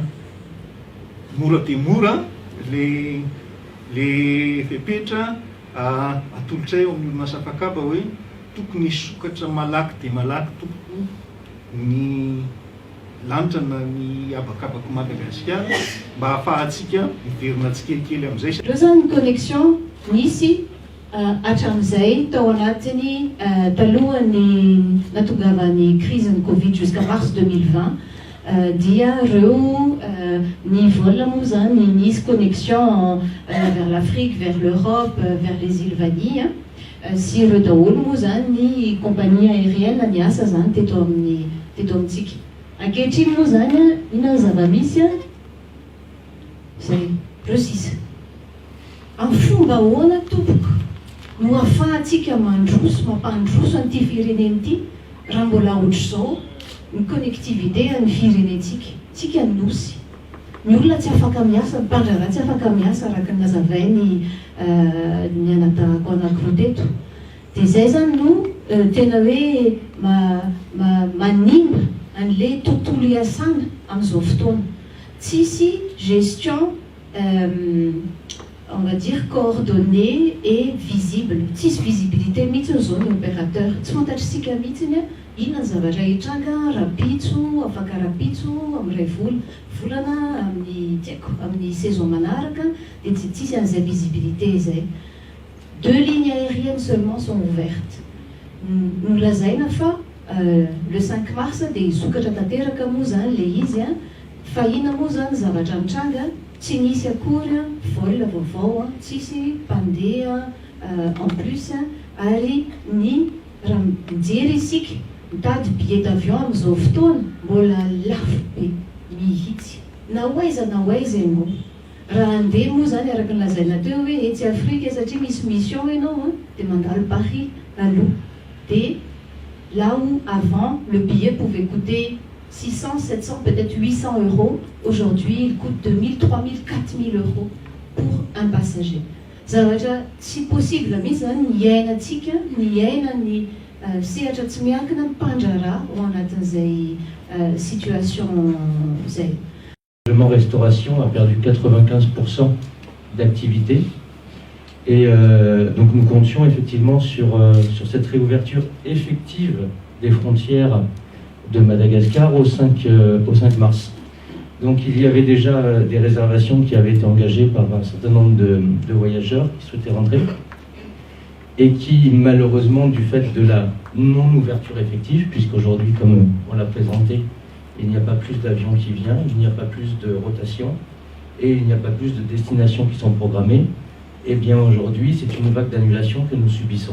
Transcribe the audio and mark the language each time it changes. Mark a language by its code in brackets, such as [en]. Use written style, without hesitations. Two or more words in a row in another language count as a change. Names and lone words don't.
[mg] Mora dia mora le fepetra atolotra ao amin'ny orinasa mpakabo hoe tokony hisokatra malaky dia malaky tompoko ny lanitra na ny abakabaka Madagasikara mba hahafahantsika miverina tsikelikely amin'izay. Ireo zany ny connexion nisy hatramin'izay tao anatiny talohan'ny natongavan'ny crise ny Covid [fr] jusqu'à mars 2020 [mg] dia ireo ny vol moa zany nisy [fr] connexion vers l'Afrique, vers l'Europe, vers les îles Vanille [mg] sy ireo daholo moa zany ny [fr] compagnie aérienne [mg] niasa zany teto amintsika. Ankehitriny moa zany ina zava-misy zay resisa amin'ny fomba ahoana tompoko no ahafahantsika mandroso mampandroso an'ity fireneny ity raha mbola ohatr'izao ny connectivité amin'ny firenentsika tsika nosy ny olona tsy afaka miasa, mpandrara tsy afaka miasa araka ny nazavainy ny anatahako anankiroa teto dia zay zany no tena hoe manimba an'le tontolo iasana amin'izao fotoana. [fr] Tsisy gestion on va dire coordonnée et visible, [mg] tsisy visibilité mihitsy zao ny opérateur tsy fantatritsika mihitsy inona ny zavatra hitranga rapitso afaka rapitso amin'ray volana amin'ny tiako amin'ny saison manaraka dia tsy tsisy an'izay visibilité zay. [fr] 2 lignes aériennes seulement sont ouvertes. [mg] Nolazaina fa [fr] le 5 mars [mg] dia hisokatra tanteraka moa zany le izy a fa ina moa zany zavatra mitranga tsy nisy akory vol vaovao tsisy mpandeha [fr] en plus [mg] ary ny raha mijery isika mitady [fr] billet d'avion [mg] amin'izao fotoana mbola lafo be mihitsy na hoaiza ianao raha andeha moa zany araka ny lazaina teo hoe etsy Afrika satria misy mission ianao dia mandalo Paris aloha dia [fr] là où avant le billet pouvait coûter 600, 700, peut-être 800 euros, aujourd'hui il coûte 2000, 3000, 4000 euros pour un passager. [mg] Zavatra tsy possible mihitsy zany ny iainantsika, ny iaina ny sehatra tsy miankina mpandrara ao anatin'izay situation zay. [fr] Le restauration a perdu 95% d'activité et donc nous comptions effectivement sur cette réouverture effective des frontières de Madagascar au 5 mars. Donc il y avait déjà des réservations qui avaient été engagées par un certain nombre de voyageurs qui souhaitaient rentrer et qui malheureusement du fait de la non-ouverture effective, puisqu'aujourd'hui comme on l'a présenté, il n'y a pas plus d'avions qui viennent, il n'y a pas plus de rotation et il n'y a pas plus de destinations qui sont programmées, et bien aujourd'hui c'est une vague d'annulation que nous subissons.